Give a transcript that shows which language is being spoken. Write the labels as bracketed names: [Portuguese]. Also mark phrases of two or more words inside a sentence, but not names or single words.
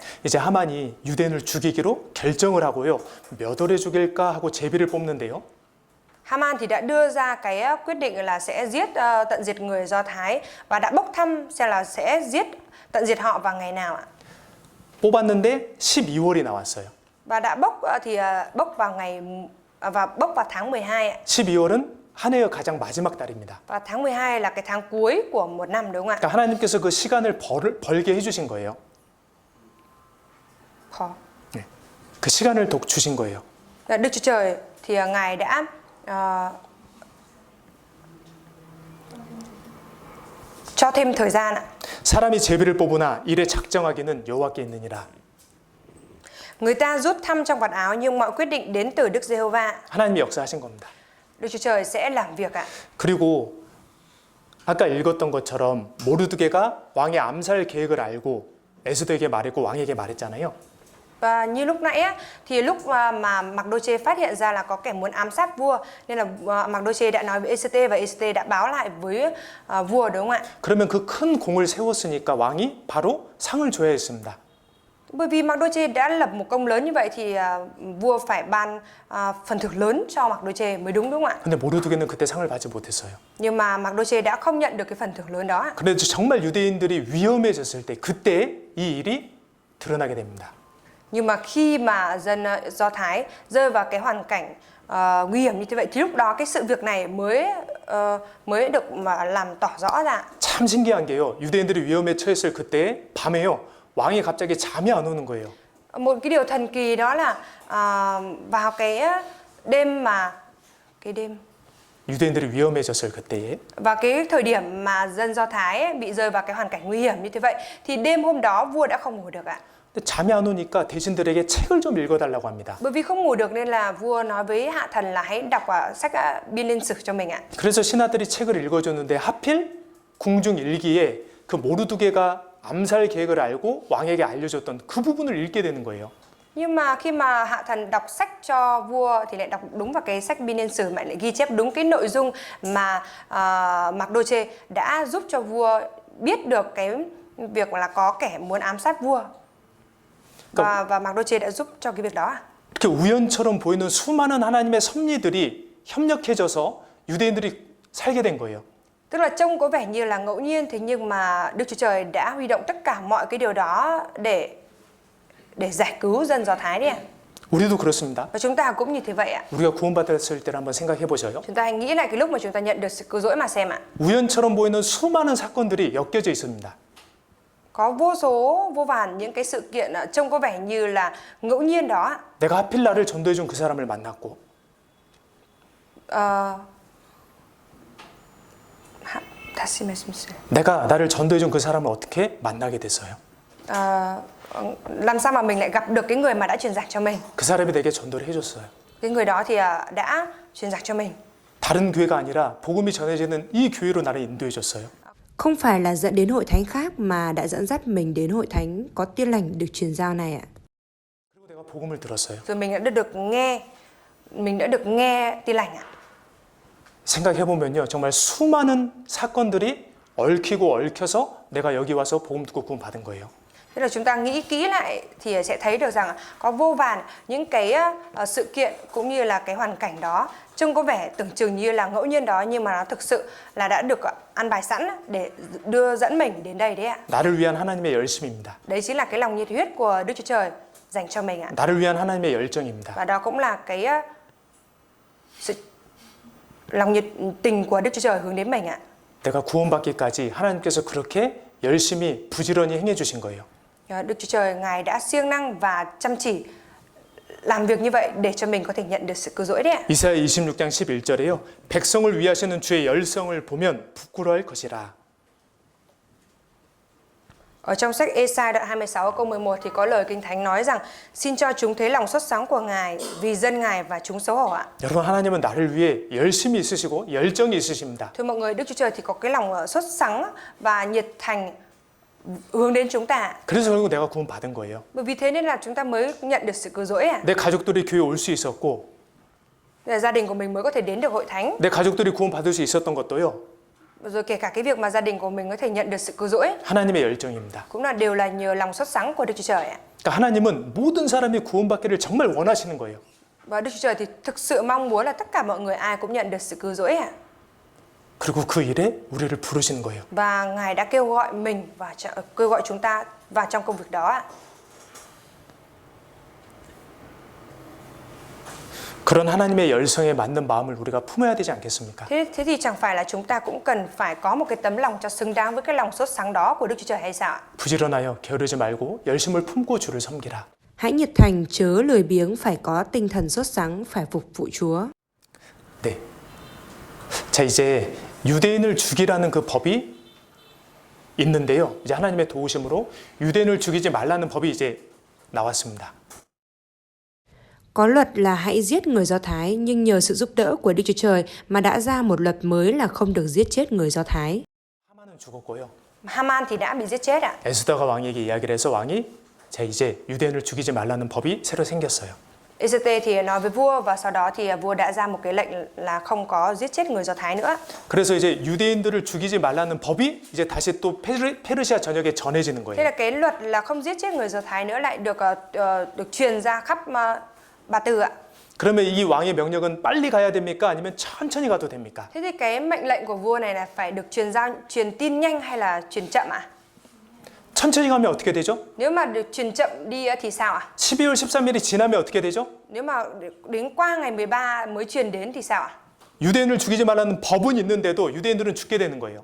[Korean] 이제 하만이 유대인을 죽이기로 결정을 하고요. 몇 월에 죽일까 하고 제비를 뽑는데요. [Vietnamese] Haman thì đã đưa ra cái quyết định là sẽ giết tận diệt người Do Thái và đã bốc thăm xem là sẽ giết tận diệt họ vào ngày nào ạ. [Korean] 뽑았는데 12월이 나왔어요. [Vietnamese] Và đã bốc bốc vào tháng 12 ạ. [Korean] 12월은 한 해의 가장 마지막 달입니다. [Vietnamese] Và tháng 12 là cái tháng cuối của một năm đúng không ạ? [Korean] 그러니까 하나님께서 그 시간을 벌게 해주신 거예요. [Vietnamese] Khó. [Korean] 네. 그 시간을 주신 거예요. [Vietnamese] Đức Chúa Trời thì Ngài đã cho thêm thời gian ạ. [Korean] 사람이 제비를 뽑으나 일에 작정하기는 여호와께 있느니라. [Vietnamese] Người ta rút thăm trong vạt áo nhưng mọi quyết định đến từ Đức Giê-hô-va. [Korean] 하나님이 역사하신 겁니다. [Vietnamese] Đức Chúa Trời sẽ làm việc ạ. [Korean] 그리고 아까 읽었던 것처럼 모르드게가 왕의 암살 계획을 알고 에스더에게 말했고 왕에게 말했잖아요. [Vietnamese] Và như lúc nãy á, thì lúc mà Mặc-đô-chê phát hiện ra là có kẻ muốn ám sát vua nên là Mặc-đô-chê đã nói với Ê-sê-tê và Ê-sê-tê đã báo lại với vua đúng không ạ? [Korean] 그러면 그 큰 공을 세웠으니까 왕이 바로 상을 줘야 했습니다. [Vietnamese] Bởi vì Mặc-đô-chê đã lập một công lớn như vậy thì vua phải ban phần thưởng lớn cho Mặc-đô-chê mới đúng không ạ? [Korean] 근데 모르드게는 그때 상을 받지 못했어요. [Vietnamese] Nhưng mà Mặc-đô-chê đã không nhận được cái phần thưởng lớn đó ạ. [Korean] 그런데 정말 유대인들이 위험해졌을 때 그때 이 일이 드러나게 됩니다. [Vietnamese] Nhưng mà khi mà dân Do Thái rơi vào cái hoàn cảnh nguy hiểm như thế vậy thì lúc đó cái sự việc này mới được mà làm tỏ rõ ra. [Korean] 참 신기한 게요. 유대인들이 위험에 처했을 그때 밤에요. 왕이 갑자기 잠이 안 오는 거예요. [Vietnamese] Một cái điều thần kỳ đó là vào cái đêm mà [Korean] 유대인들이 위험해졌을 그때에 [Vietnamese] và cái thời điểm mà dân Do Thái bị rơi vào cái hoàn cảnh nguy hiểm như thế vậy thì đêm hôm đó vua đã không ngủ được ạ. [Korean] 근데 잠이 안 오니까 대신들에게 책을 좀 읽어달라고 합니다. [Vietnamese] Bởi vì không ngủ được nên là vua nói với hạ thần là hãy đọc sách Biên Niên Sử cho mình ạ. [Korean] 그래서 신하들이 책을 읽어줬는데 하필 궁중 일기에 그 모르드게가 암살 계획을 알고 왕에게 알려줬던 그 부분을 읽게 되는 거예요. [Vietnamese] Nhưng mà khi mà hạ thần đọc sách cho vua thì lại đọc đúng vào cái sách Biên Niên Sử mà lại ghi chép đúng cái nội dung mà Mặc-đô-chê đã giúp cho vua biết được cái việc là có kẻ muốn ám sát vua. Và Mặc-đô-chê đã giúp cho cái việc đó. [Korean] 이렇게 우연처럼 보이는 수많은 하나님의 섭리들이 협력해져서 유대인들이 살게 된 거예요. [Vietnamese] Tức là trông có vẻ như là ngẫu nhiên thế nhưng mà Đức Chúa Trời đã huy động tất cả mọi cái điều đó để giải cứu dân Do Thái đi ạ. [Korean] 우리도 그렇습니다. [Vietnamese] Và chúng ta cũng như thế vậy ạ. [Korean] 우리가 구원받았을 때를 한번 생각해 보셔요. [Vietnamese] Chúng ta hãy nghĩ lại cái lúc mà chúng ta nhận được sự cứu rỗi mà xem ạ. [Korean] 우연처럼 보이는 수많은 사건들이 엮여져 있습니다. [Vietnamese] Có vô vàn những cái sự kiện trông có vẻ như là ngẫu nhiên đó ạ. [Korean] 내가 하필 나를 전도해 준 그 사람을 만났고 다시 말씀 주세요. 내가 나를 전도해 준 그 사람을 어떻게 만나게 됐어요? [Vietnamese] Làm sao mà mình lại gặp được cái người mà đã truyền giảng cho mình? [Korean] 그 사람이 내게 전도를 해줬어요. [Vietnamese] Cái người đó thì đã truyền giảng cho mình. [Korean] 다른 교회가 아니라 복음이 전해지는 이 교회로 나를 인도해 줬어요. [Vietnamese] Không phải là dẫn đến hội thánh khác mà đã dẫn dắt mình đến hội thánh có Tin Lành được truyền giao này ạ. [Korean] 그리고 내가 복음을 들었어요. [Vietnamese] Rồi mình đã được nghe tin lành ạ. [Korean] 생각해 보면요, 정말 수많은 사건들이 얽히고 얽혀서 내가 여기 와서 복음 듣고 구원 받은 거예요. [Vietnamese] Thế là chúng ta nghĩ kỹ lại thì sẽ thấy được rằng có vô vàn những cái sự kiện cũng như là cái hoàn cảnh đó trông có vẻ tưởng chừng như là ngẫu nhiên đó, nhưng mà nó thực sự là đã được ăn bài sẵn để dẫn mình đến đây đấy ạ. [Korean] 나를 위한 하나님의 열심입니다. [Vietnamese] Đấy chính là cái lòng nhiệt huyết của Đức Chúa Trời dành cho mình ạ. [Korean] 나를 위한 하나님의 열정입니다. [Vietnamese] Và đó cũng là cái sự lòng nhiệt tình của Đức Chúa Trời hướng đến mình ạ. [Korean] 내가 구원받기까지 하나님께서 그렇게 열심히 부지런히 행해 주신 거예요. [Vietnamese] Đức Chúa Trời Ngài đã siêng năng và chăm chỉ làm việc như vậy để cho mình có thể nhận được sự cứu rỗi đấy ạ. [Korean] 이사야 26장 11절에요. 백성을 위하시는 주의 열성을 보면 부끄러워할 것이라. [Vietnamese] Ở trong sách Ê-sai đoạn 26 câu 11 thì có lời Kinh Thánh nói rằng: xin cho chúng thấy lòng sốt sắng của Ngài vì dân Ngài và chúng xấu hổ ạ. [Korean] 여러분, 하나님은 나를 위해 열심히 있으시고 열정이 있으십니다. [Vietnamese] Thưa mọi người, Đức Chúa Trời thì có cái lòng sốt sắng và nhiệt thành hướng đến chúng ta. [Korean] 그래서 결국 내가 구원 받은 거예요. [Vietnamese] Bởi vì thế nên là chúng ta mới nhận được sự cứu rỗi ạ. [Korean] 내 가족들이 교회 올 수 있었고, [Vietnamese] Để gia đình của mình mới có thể đến được hội thánh. [Korean] 내 가족들이 구원 받을 수 있었던 것도요, [Vietnamese] Rồi kể cả cái việc mà gia đình của mình có thể nhận được sự cứu rỗi [Korean] 하나님의 열정입니다. [Vietnamese] cũng là đều là nhờ lòng sốt sắng của Đức Chúa Trời ạ. [Korean] 그러니까 하나님은 모든 사람이 구원받기를 정말 원하시는 거예요. [Vietnamese] Và Đức Chúa Trời thì thực sự mong muốn là tất cả mọi người ai cũng nhận được sự cứu rỗi ạ. [Korean] 그리고 그 일에 우리를 부르시는 거예요. [Vietnamese] Và Ngài đã kêu gọi mình và kêu gọi chúng ta vào trong công việc đó ạ. [Korean] 그런 하나님의 열성에 맞는 마음을 우리가 품어야 되지 않겠습니까? [Vietnamese] Thế thì chẳng phải là chúng ta cũng cần phải có một cái tấm lòng cho xứng đáng với cái lòng sốt sắng đó của Đức Chúa Trời hay sao ạ? [Korean] 부지런하여 게으르지 말고 열심을 품고 주를 섬기라. [Vietnamese] Hãy nhiệt thành chớ lười biếng, phải có tinh thần sốt sắng, phải phục vụ Chúa. [Korean] 네. 자, 이제 유대인을 죽이라는 그 법이 있는데요. 이제 하나님의 도우심으로 유대인을 죽이지 말라는 법이 이제 나왔습니다. [Vietnamese] Có luật là hãy giết người Do Thái, nhưng nhờ sự giúp đỡ của Đức Chúa Trời mà đã ra một luật mới là không được giết chết người Do Thái. [Korean] 하만은 죽었고요. [Vietnamese] Haman thì đã bị giết chết ạ. [Korean] 에스더가 왕에게 이야기를 해서 왕이 자, 이제 유대인을 죽이지 말라는 법이 새로 생겼어요. [Vietnamese] Ê-xê-tê thì nói với vua và sau đó thì vua đã ra một cái lệnh là không có giết chết người Do Thái nữa. [Korean] 그래서 이제 유대인들을 죽이지 말라는 법이 이제 다시 또 페르시아 전역에 전해지는 [Vietnamese] Thế [Korean] 거예요. [Vietnamese] là cái luật là không giết chết người Do Thái nữa lại được truyền ra khắp Ba Tư ạ. [Korean] 그러면 이 왕의 명령은 빨리 가야 됩니까? 아니면 천천히 가도 됩니까? [Vietnamese] Thế thì cái mệnh lệnh của vua này là phải được truyền tin nhanh hay là truyền chậm ạ? [Korean] 천천히 가면 어떻게 되죠? [Vietnamese] Nếu mà được truyền chậm đi thì sao ạ? [Korean] 12월 13일이 지나면 어떻게 되죠? [Vietnamese] Nếu mà đến qua ngày 13 mới truyền đến thì sao ạ? [Korean] 유대인을 죽이지 말라는 법은 있는데도 유대인들은 죽게 되는 거예요.